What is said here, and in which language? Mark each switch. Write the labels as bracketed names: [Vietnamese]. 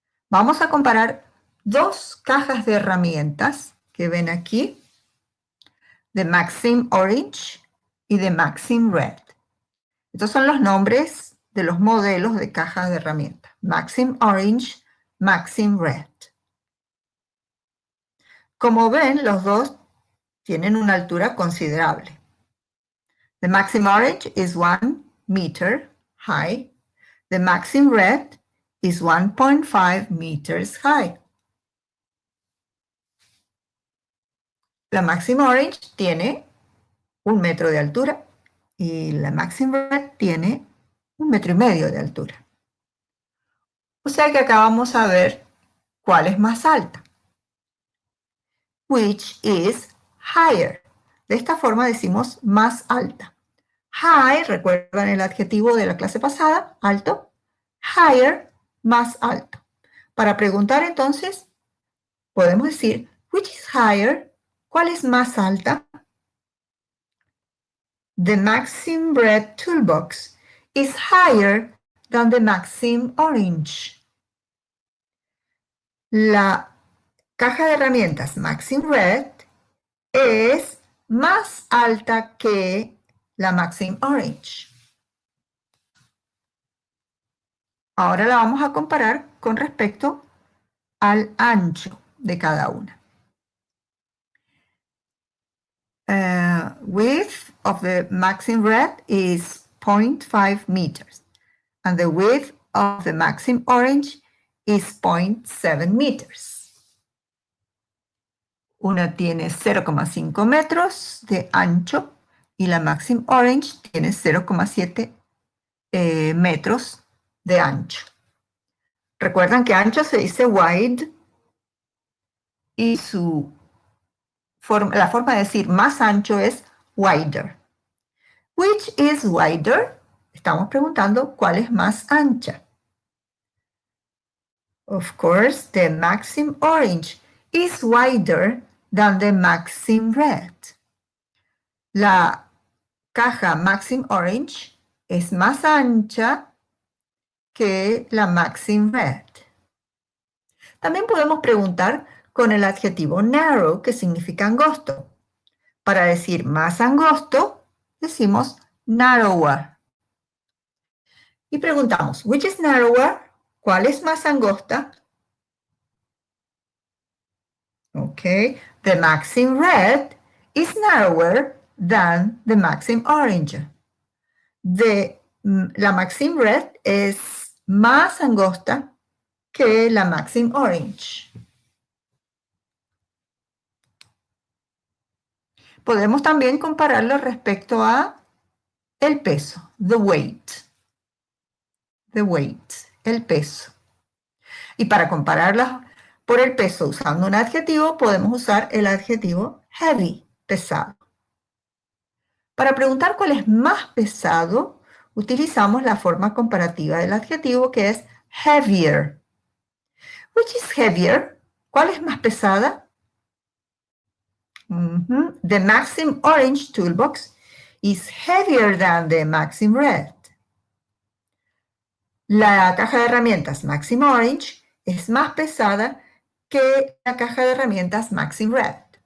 [Spanish] Vamos a comparar dos cajas de herramientas que ven aquí, de Maxim Orange y de Maxim Red. Estos son los nombres de los modelos de cajas de herramientas. Maxim Orange, Maxim Red. Como ven, los dos tienen una altura considerable. [English] The Maxim Orange is 1 meter high. The Maxim Red is 1.5 meters high. [Spanish] La Maxim Orange tiene 1 metro de altura y la Maxim Red tiene 1,5 metros de altura. O sea que acá vamos a ver cuál es más alta. [English] Which is higher. [Spanish] De esta forma decimos más alta. High, recuerdan el adjetivo de la clase pasada, alto. Higher, más alto. Para preguntar entonces, podemos decir, [English] which is higher? [Spanish] ¿Cuál es más alta? [English] The Maxim Red toolbox is higher than the Maxim Orange. [Spanish] La caja de herramientas Maxim Red es más alta que la Maxim Orange. Ahora la vamos a comparar con respecto al ancho de cada una. [English] width of the Maxim red is 0.5 meters. And the width of the Maxim orange is 0.7 meters. [Spanish] Una tiene 0,5 metros de ancho y la Maxim Orange tiene 0,7 metros de ancho. Recuerdan que ancho se dice wide y la forma de decir más ancho es wider. [English] Which is wider? [Spanish] Estamos preguntando cuál es más ancha. [English] Of course, the Maxim Orange is wider than the Maxim Red. [Spanish] La caja Maxim Orange es más ancha que la Maxim Red. También podemos preguntar con el adjetivo narrow, que significa angosto. Para decir más angosto, decimos narrower. Y preguntamos, [English] which is narrower? [Spanish] ¿Cuál es más angosta? [English] Okay, the Maxim Red is narrower than the Maxim Orange. [Spanish] La Maxim Red es más angosta que la Maxim Orange. Podemos también compararlo respecto a el peso, the weight. The weight, el peso. Y para compararlas por el peso usando un adjetivo, podemos usar el adjetivo heavy, pesado. Para preguntar cuál es más pesado, utilizamos la forma comparativa del adjetivo que es heavier. [English] Which is heavier? [Spanish] ¿Cuál es más pesada? [English] The Maxim Orange Toolbox is heavier than the Maxim Red. [Spanish] La caja de herramientas Maxim Orange es más pesada que la caja de herramientas Maxim Red.